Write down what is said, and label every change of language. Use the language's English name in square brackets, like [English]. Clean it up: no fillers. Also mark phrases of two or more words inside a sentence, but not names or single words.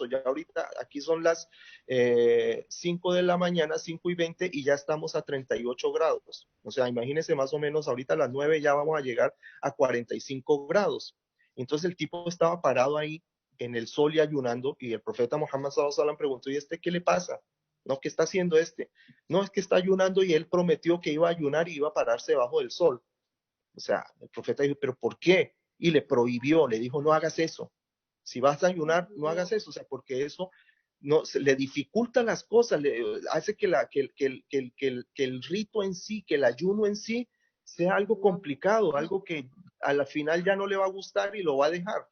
[Spanish] Ya ahorita aquí son las 5 de la mañana, 5:20, y ya estamos a 38 grados. O sea, imagínense más o menos, ahorita a las 9 ya vamos a llegar a 45 grados. Entonces el tipo estaba parado ahí en el sol y ayunando, y el profeta Muhammad [Arabic] صلى الله عليه وسلم [Spanish] preguntó, ¿y este qué le pasa? No, ¿qué está haciendo este? No, es que está ayunando y él prometió que iba a ayunar y iba a pararse debajo del sol. O sea, el profeta dijo, ¿pero por qué? Y le prohibió, le dijo, no hagas eso. Si vas a ayunar, no hagas eso, o sea, porque eso no, le dificulta las cosas, le hace que el rito en sí, que el ayuno en sí, sea algo complicado, algo que a la final ya no le va a gustar y lo va a dejar.